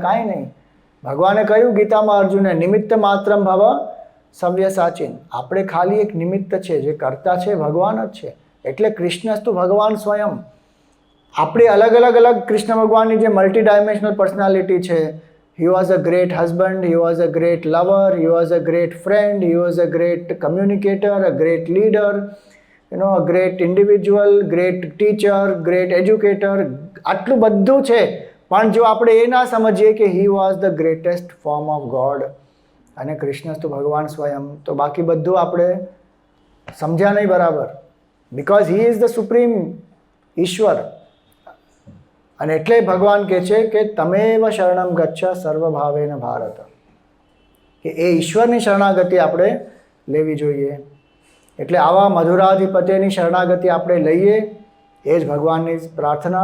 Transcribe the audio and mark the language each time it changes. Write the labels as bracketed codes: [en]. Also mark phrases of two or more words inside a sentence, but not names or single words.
[gu] કાંઈ નહીં. ભગવાને કહ્યું ગીતામાં અર્જુને, [sa] નિમિત્ત માત્રમ ભવ સવ્યસાચીન. [gu] આપણે ખાલી એક નિમિત્ત છે, જે કરતા છે ભગવાન જ છે. એટલે [sa] કૃષ્ણસ્તુ ભગવાન સ્વયં. [gu] આપણે અલગ કૃષ્ણ ભગવાનની જે [en] multi dimensional personality [gu] છે, [en] he was a great husband, he was a great lover, he was a great friend, he was a great communicator, a great leader, a great individual, great teacher, great educator. [gu] આટલું બધું છે, પણ જો આપણે એ ના સમજીએ કે [en] he was the greatest form of God [gu] અને [sa] કૃષ્ણસ્તુ ભગવાન સ્વયં, [gu] તો બાકી બધું આપણે સમજ્યા નહીં બરાબર. [en] બિકોઝ he is the supreme ઈશ્વર. [gu] અને એટલે ભગવાન કહે છે કે [sa] તમેવ શરણમ ગચ્છ સર્વભાવેન ભારત, [gu] કે એ ઈશ્વરની શરણાગતિ આપણે લેવી જોઈએ. એટલે આવા મધુરાધિપતિની શરણાગતિ આપણે લઈએ, એ જ ભગવાનની પ્રાર્થના.